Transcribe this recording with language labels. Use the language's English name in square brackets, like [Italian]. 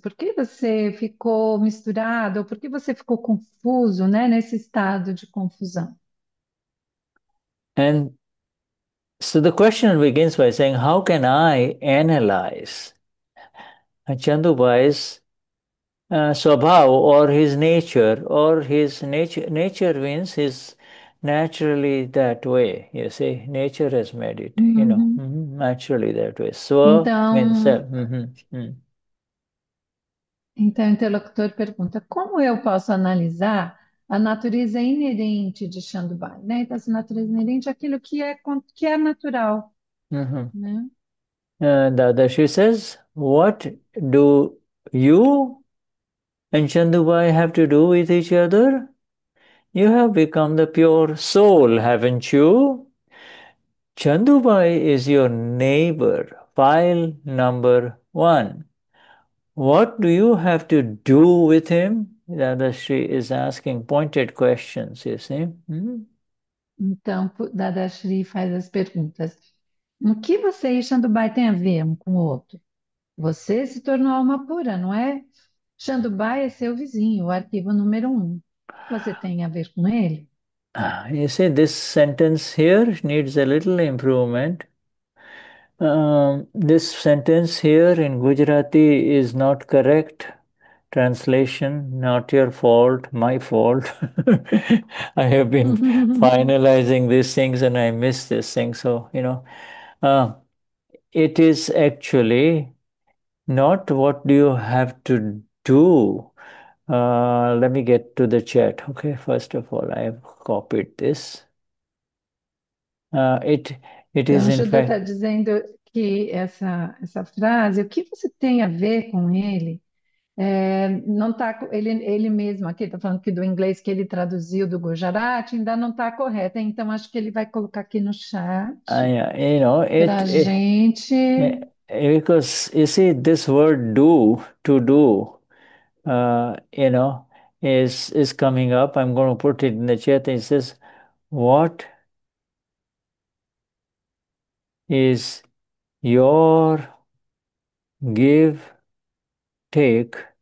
[Portuguese] Por que você ficou misturado? Ou por que você ficou confuso, né? Nesse estado de confusão? [English] And so the question begins by saying, how can I analyze Chandubai's swabhav or his nature, or his nature means he's naturally that way. You see, nature has made it, Uhum. naturally that way. Swa means [Portuguese] Então, [English] self. [Portuguese] então, o interlocutor pergunta: como eu posso analisar a natureza inerente de Shandubai, né? Então, essa natureza inerente é aquilo que é natural, Mhm. né? [English] She says, what do you and Chandubai have to do with each other? You have become the pure soul, haven't you? Chandubai is your neighbor, file number 1. What do you have to do with him? Dadashri is asking pointed questions, you see. Hmm? [Portuguese] Então, Dada Shri faz as perguntas: o que você e Shandubai têm a ver um com o outro? Você se tornou alma pura, não é? Shandubai é seu vizinho, o arquivo número 1. O que você tem a ver com ele? [English] You see, this sentence here needs a little improvement. This sentence here in Gujarati is not correct. Translation, not your fault, my fault. I have been finalizing these things and I missed this thing. So, uh, it is actually not what do you have to do. Let me get to the chat. Okay, first of all, I have copied this. Uh, it it is [Portuguese] Então, [English] in Judô fact. [Portuguese] está dizendo que essa frase, o que você tem a ver com ele? Não tá, ele mesmo aqui está falando que do inglês que ele traduziu do Gujarati ainda não está correta, então acho que ele vai colocar aqui no chat [English] Yeah, [Portuguese] para a gente. [English] because you see this word do, to do, uh, you know, is coming up. I'm going to put it in the chat. It says, what is your give take?